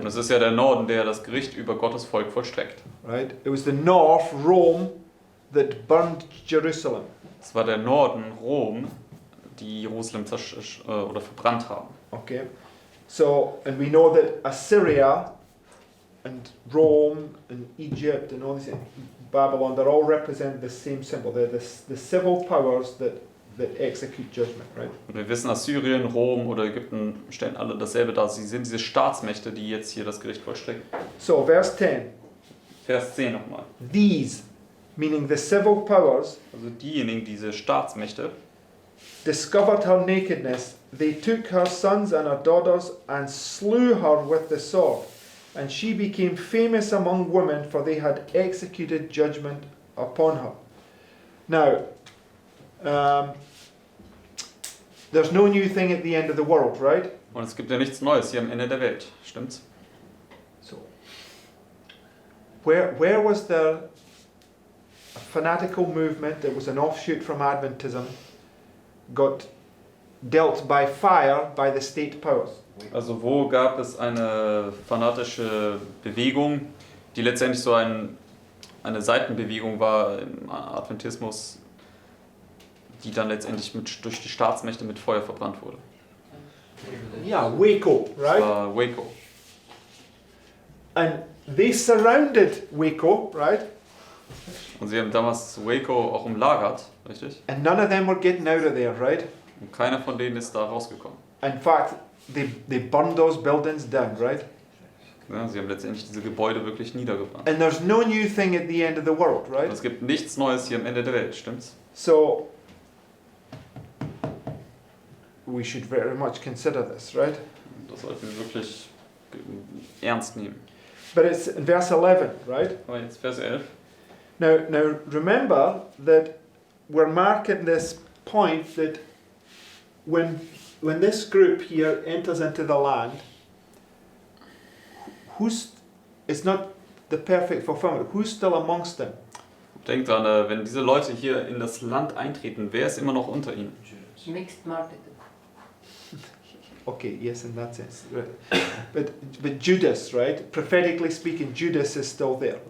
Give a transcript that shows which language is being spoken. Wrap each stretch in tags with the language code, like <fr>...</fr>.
<de>Und es ist ja der Norden, der das Gericht über Gottes Volk vollstreckt.</de> <en>Right? It was the north, Rome, that burned Jerusalem.</en> <de>Es war der Norden, Rom, die Jerusalem oder verbrannt haben.</de> <en>Okay, so and we know that Assyria and Rome and Egypt and all these Babylon, they all represent the same symbol. They're the civil powers that execute judgment, right?</en> <de>Und wir wissen, Assyrien, Rom oder Ägypten stellen alle dasselbe dar. Sie sind diese Staatsmächte, die jetzt hier das Gericht vollstrecken.</de> <en>So verse 10,</en> <de>Vers 10 nochmal.</de> <en>these, meaning the civil powers,</en> <de>Also diejenigen, diese Staatsmächte,</de> <en>discovered her nakedness. They took her sons and her daughters and slew her with the sword. And she became famous among women, for they had executed judgment upon her. Now, there's no new thing at the end of the world, right?</en> <de>und es gibt ja nichts Neues hier am Ende der Welt, stimmt's?</de> <en>So, where was there a fanatical movement that was an offshoot from Adventism got dealt by fire by the state powers?</en> <de>Also wo gab es eine fanatische Bewegung, die letztendlich so eine Seitenbewegung war im Adventismus, die dann letztendlich durch die Staatsmächte mit Feuer verbrannt wurde?</de> <en>Yeah, Waco,</en> <de>Das</de> <en>right?</en> <de>war Waco.</de> <en>And they surrounded Waco, right?</en> <de>Und sie haben damals Waco auch umlagert, richtig?</de> <en>And none of them were getting out of there, right?</en> <de>Und keiner von denen ist da rausgekommen.</de> <en>In fact, they burned those buildings down, right?</en> <de>Ja, sie haben letztendlich diese Gebäude wirklich niedergebrannt.</de> <en>And there's no new thing at the end of the world,</en> <de>Und</de> <en>right?</en> <de>es gibt nichts Neues hier am Ende der Welt, stimmt's?</de> <en>So, we should very much consider this, right?</en> <de>Das sollten wir wirklich ernst nehmen.</de> <en>But it's in verse 11, right?</en> <de>Aber jetzt Vers 11.</de> <en>Now remember that we're marking this point that when this group here enters into the land, it's not the perfect fulfillment. Who's still amongst them?</en> <de>Denkt dran, wenn diese Leute hier in das Land eintreten, wer ist immer noch unter ihnen?</de> <en>Mixed multitude. Okay, yes, in that sense, right. But Judas, right? Prophetically speaking, Judas is still there,</en>